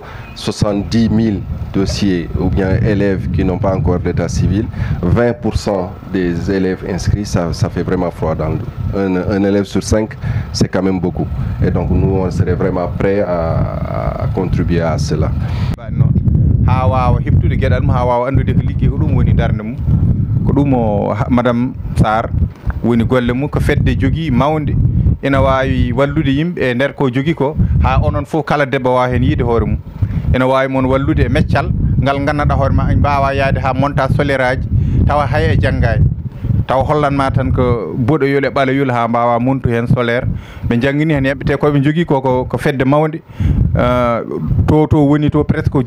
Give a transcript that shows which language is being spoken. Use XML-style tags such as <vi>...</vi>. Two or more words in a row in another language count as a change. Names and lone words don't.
<fr>70 000 dossiers ou bien élèves qui n'ont pas encore d'état civil, 20% des élèves inscrits, ça fait vraiment froid dans le dos. Un élève sur 5, c'est quand même beaucoup. Et donc nous, on serait vraiment prêts à contribuer à cela.</fr> <ff>Madame Sarr woni golle mum ko fedde jogui mawde ina wawi wallude yimɓe e nder ko jogui ko ha onon fof kala debbo wawi hen yiide hoore mum ina wawi mon wallude e meccal ngal gandanɗa hoore ma mbawa yaade ha</ff> <fr>montage solaire</fr> <ff>aji tawa hay e janggani taw hollanma tan ko boɗoyol e ɓaloyol ha mbawa montu hen solaire ɓe jangguini hen heɓete koɓe jogui ko fedde mawde to woni to presque ko</ff>